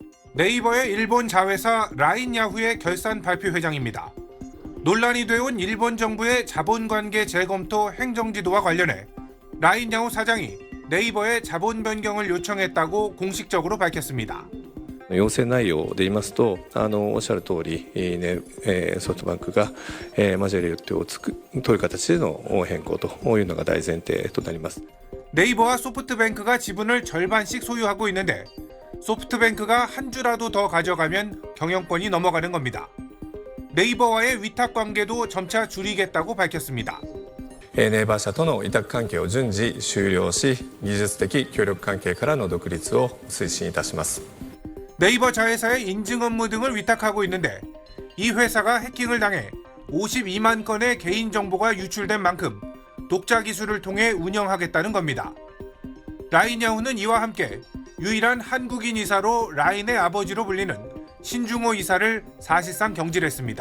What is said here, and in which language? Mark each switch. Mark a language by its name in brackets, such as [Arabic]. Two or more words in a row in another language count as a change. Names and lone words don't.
[Korean] 네이버의 일본 자회사 라인 야후의 결산 발표 회장입니다. 논란이 되어온 일본 정부의 자본관계 재검토 행정지도와 관련해 라인 야후 사장이 네이버에 자본 변경을 요청했다고 공식적으로 밝혔습니다. [Japanese] 要請内容で言いますと、おっしゃる通り、ソフトバンクが、マジョリティを取る形での変更というのが大前提となります。 [Korean] 네이버와 소프트뱅크가 지분을 절반씩 소유하고 있는데 소프트뱅크가 한 주라도 더 가져가면 경영권이 넘어가는 겁니다. 네이버와의 위탁 관계도 점차 줄이겠다고 밝혔습니다. [Japanese] ネイバー社との委託関係を順次終了し、技術的協力関係からの独立を推進いたします。 [Korean] 네이버 자회사의 인증 업무 등을 위탁하고 있는데 이 회사가 해킹을 당해 52만 건의 개인정보가 유출된 만큼 독자 기술을 통해 운영하겠다는 겁니다. 라인 야후는 이와 함께 유일한 한국인 이사로 라인의 아버지로 불리는 신중호 이사를 사실상 경질했습니다.